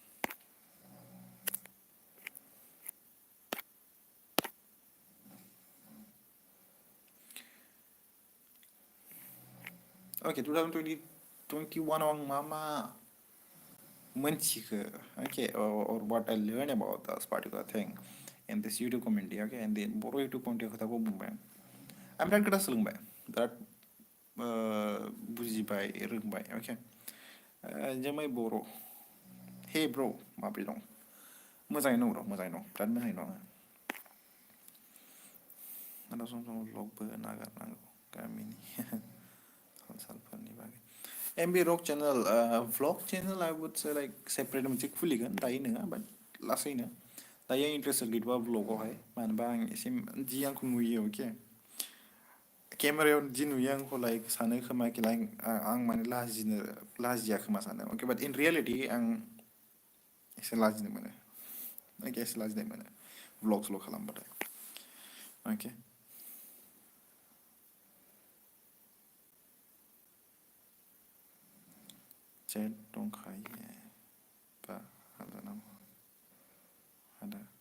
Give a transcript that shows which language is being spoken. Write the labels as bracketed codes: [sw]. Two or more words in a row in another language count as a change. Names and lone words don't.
[en] okay 2021 [brx] आं मा मोनथिखो [en] okay or what I learned about this particular thing in this YouTube community okay and the [brx] बर' [en] YouTube community [brx] खोथाखौ बुंबाय आं बिराद खोथा सोलोंबाय बिराद बुजिबाय रोंबाय okay जोमै बर' हे ब्र' माब्रै दं मोजाङै दं बिराद मोजाङै दं आरो सम सम ब्लगबो नागारनांगौ गामिनि कालसारफोरनि बागै एमबि रक चेनेल [en] vlog channel I would say like [brx] सेपारेट मोनसे खुलिगोन दायो नङा बाट लासैनो दायो इन्ट्रेस्ट गैथ'वा भ्लगावहाय मानो होनबा आं एसे जि आंखौ नुयो अके केमेरायाव जि नुयो आंखौ लाइक सानो खोमा कि लाइक आं माने लाजिया खोमा सानो अके [en] but in reality [brx] आं एसे लाजिनो मोनो एसे लाजिनाय मोनो भ्लग्सल' खालामबाथाय अके चेट दंखायो बा हादानाव हादा